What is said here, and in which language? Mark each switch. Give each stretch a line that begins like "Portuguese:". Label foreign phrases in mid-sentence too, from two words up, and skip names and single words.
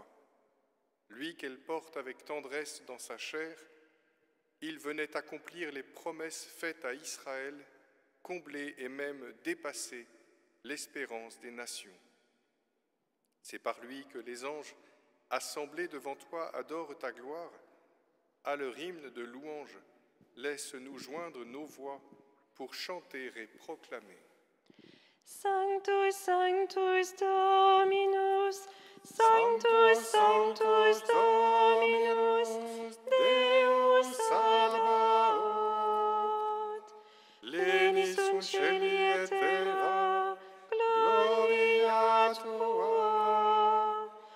French: Lui qu'elle porte avec tendresse dans sa chair, il venait accomplir les promesses faites à Israël, combler et même dépasser l'espérance des nations. C'est par lui que les anges, assemblés devant toi, adorent ta gloire. À leur hymne de louange, laisse-nous joindre nos voix pour chanter et proclamer.
Latin: Sanctus, Sanctus Dominus, Sanctus, Sanctus Dominus, Deus salvaot. Pleni sunt cieli et terra, gloria tua.